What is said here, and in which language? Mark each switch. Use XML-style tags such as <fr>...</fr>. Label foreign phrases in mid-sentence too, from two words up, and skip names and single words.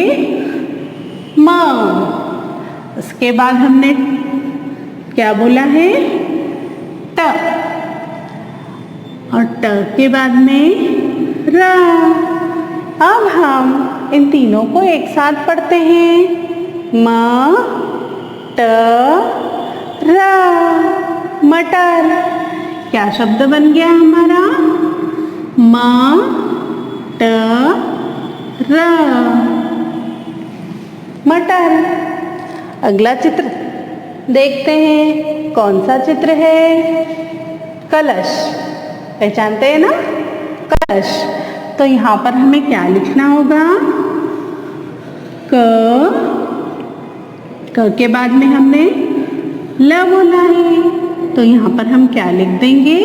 <hi>म। उसके बाद हमने क्या बोला है? ट। और ट के बाद में र। अब हम इन तीनों को एक साथ पढ़ते हैं। म ट र, मटर। क्या शब्द बन गया हमारा? म ट र, मटर। अगला चित्र देखते हैं। कौन सा चित्र है? कलश। पहचानते हैं ना? कलश। तो यहाँ पर हमें क्या लिखना होगा? क के बाद में हमने ल बोला है, तो यहाँ पर हम क्या लिख देंगे?</hi>